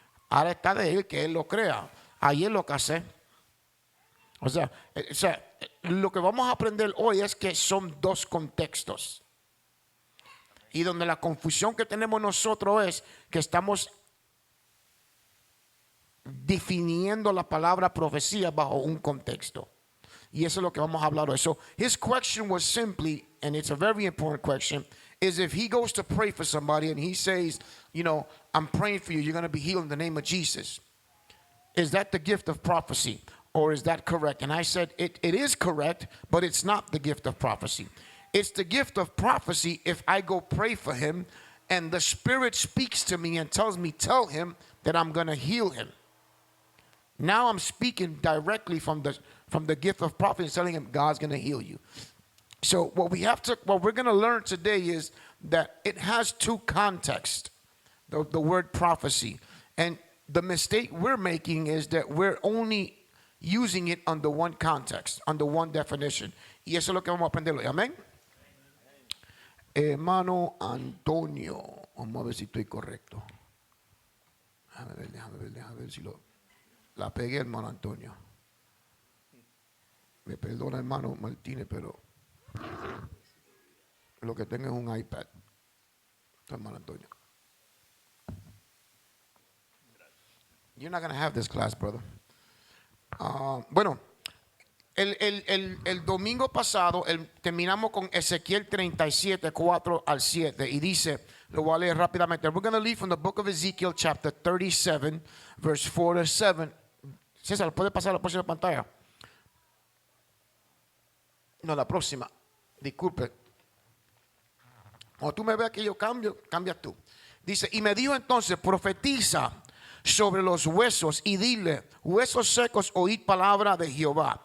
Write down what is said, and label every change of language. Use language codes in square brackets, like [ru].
[es] Ahora está de él que él lo crea. Ayer lo casé. O sea, lo que vamos a aprender hoy es que son dos contextos. Y donde la confusión que tenemos nosotros es que estamos definiendo la palabra profecía bajo un contexto. Y eso es lo que vamos a hablar hoy. [en] So his question was simply, and it's a very important question, is if he goes to pray for somebody and he says, you know, I'm praying for you, you're going to be healed in the name of Jesus. Is that the gift of prophecy? Or is that correct? And I said, it is correct, but it's not the gift of prophecy. It's the gift of prophecy if I go pray for him and the Spirit speaks to me and tells me, tell him that I'm going to heal him. Now I'm speaking directly from the gift of prophecy, telling him God's going to heal you. So what we're going to learn today is that it has two contexts, the word prophecy. And the mistake we're making is that we're only using it under one context, under one definition. [es] Y eso es lo que vamos a aprender hoy. Amén. Hermano Antonio. Vamos a ver si estoy correcto. Déjame ver si la pegué, hermano Antonio. Me perdona, hermano Martínez, pero lo que tengo es un iPad. Hermano Antonio. [en] You're not going to have this class, brother. [es] Bueno, el domingo pasado terminamos con Ezequiel 37, 4 al 7 y dice, lo voy a leer rápidamente. [en] We're going to leave from the book of Ezekiel chapter 37, verse 4 to 7. [es] César, ¿puede pasar a la próxima pantalla? No, la próxima. Disculpe. Cuando tú me veas que yo cambio, cambias tú. Dice, y me dijo entonces, profetiza sobre los huesos y dile, huesos secos, oíd palabra de Jehová.